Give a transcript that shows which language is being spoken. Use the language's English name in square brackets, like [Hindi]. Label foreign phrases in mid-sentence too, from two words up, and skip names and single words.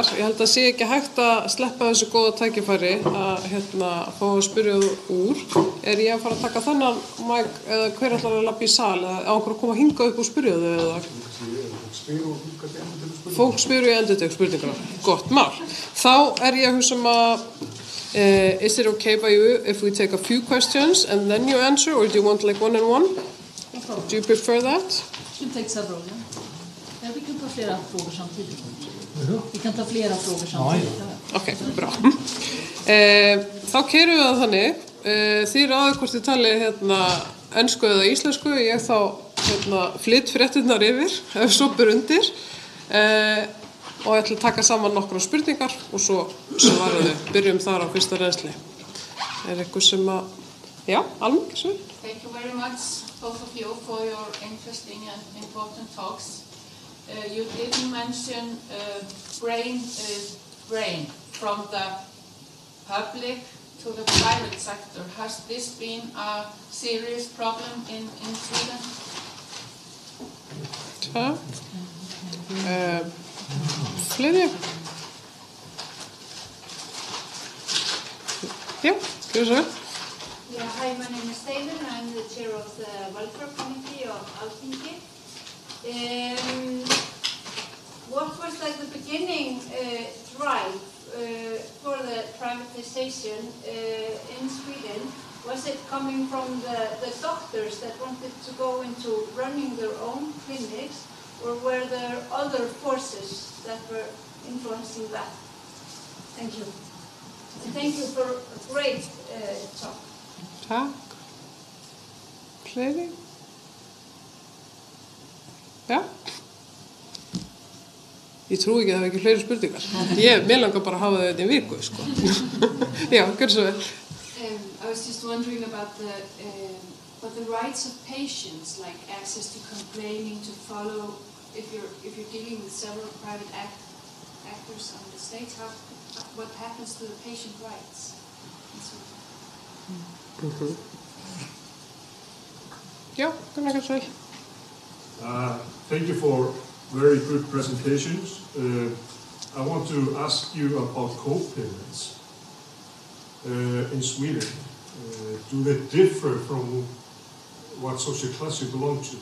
[Icelandic] Ég held að sé ekki hægt að sleppa þessu góða tækifæri að fá að spyrja úr. Er ég að fara að taka þennan mæk eða hver ætlar að labba í sal eða á einhver að koma að hinga upp og spyrja þau eða? Fólk spyr og ég endur tek spurningar. Gott mál. Þá er ég að hugsa að [English] is it okay by you if we take a few questions and then you answer, or do you want like one and one? Do you prefer that? You take several, yeah. [Swedish] Ja, vi kan ta flera frågor samtidigt. Vi kan ta flera frågor samtidigt. Okej, bra. [Icelandic] Þá keyrum við það þannig. Þið eru aðeins hvort þið talið ensku eða íslensku. Ég þá flytt fréttirnar yfir, ef svo ber undir. Og ég ætla að taka saman nokkra spurningar og svo svara þau. Byrjum þar á fyrsta reynsli. Eitthvað sem að, já, alveg svo. [English] Thank you very much, both of you, for your interesting and important talks. You didn't mention brain drain from the public to the private sector. Has this been a serious problem in Sweden? [Icelandic] Fleiri? Já, gjör svo. [English] Yeah, hi, my name is Taylor. I'm the chair of the Welfare Committee of Alþingi. What was like the beginning drive for the privatization in Sweden? Was it coming from the doctors that wanted to go into running their own clinics, or were there other forces that were influencing that? Thank you. And thank you for a great talk. [Icelandic] Takk. Fleiri? Já. Ég trúi ekki að það er ekki fleiri spurningar. Mér langar bara að hafa þetta í viku, sko. Já, gjör svo vel. [English] I was just wondering about the rights of patients, like access to complaining, to follow. If you're dealing with several private actors on the state, what happens to the patient rights? [Icelandic] Já, gjör svo vel. [English] Thank you for very good presentations. I want to ask you about co-payments in Sweden. Do they differ from what social class you belong to?